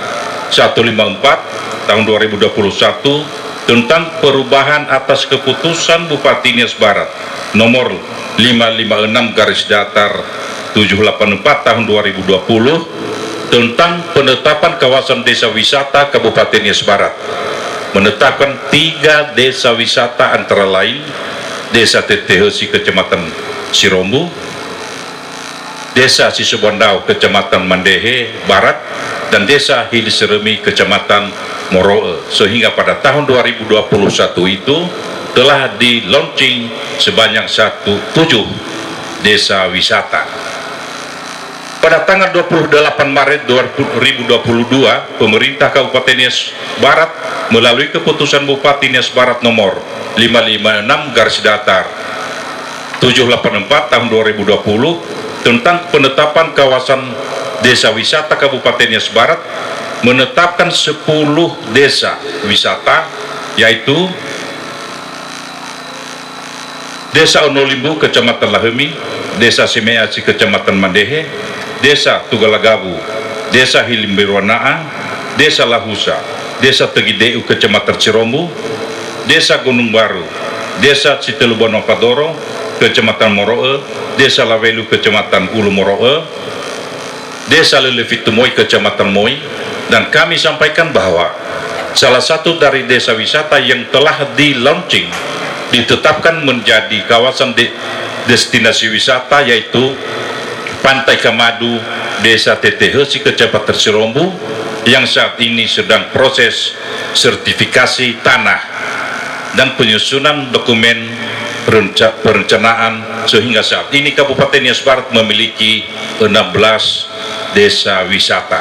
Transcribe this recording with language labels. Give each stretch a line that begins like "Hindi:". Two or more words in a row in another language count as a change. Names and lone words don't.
Indonesian: 154 tahun 2021 tentang perubahan atas keputusan Bupati Nias Barat nomor 556 garis datar 784 tahun 2020 tentang penetapan kawasan desa wisata Kabupaten Nias Barat, menetapkan 3 desa wisata antara lain Desa Tetehesi Kecamatan Sirombu, Desa Sisubondau Kecamatan Mandehe Barat, dan Desa Hiliseremi Kecamatan Moroe, sehingga pada tahun 2021 itu telah di launching sebanyak 7 desa wisata. Pada tanggal 28 Maret 2022, pemerintah Kabupaten Nias Barat melalui keputusan Bupati Nias Barat nomor 556 garis datar 784 tahun 2020 tentang penetapan kawasan desa wisata Kabupaten Nias Barat, menetapkan 10 desa wisata, yaitu Desa Onolimbu Kecamatan Lahemi, Desa Semeasi Kecamatan Mandehe, Desa Tugalagabu, Desa Hilimberwanaa, Desa Lahusa, Desa Tegideu Kecamatan Cirombu, Desa Gunung Baru, Desa Citelubonopadoro Kecamatan Moroe, Desa Lavelu Kecamatan Ulu Moroe, Desa Lelevitumoi Kecamatan Moi. Dan kami sampaikan bahwa salah satu dari desa wisata yang telah di launching ditetapkan menjadi kawasan destinasi wisata, yaitu Pantai Kamadu, Desa Tetehesi Kecamatan Sirombu, yang saat ini sedang proses sertifikasi tanah dan penyusunan dokumen perencanaan, sehingga saat ini Kabupaten Nias Barat memiliki 16 desa wisata.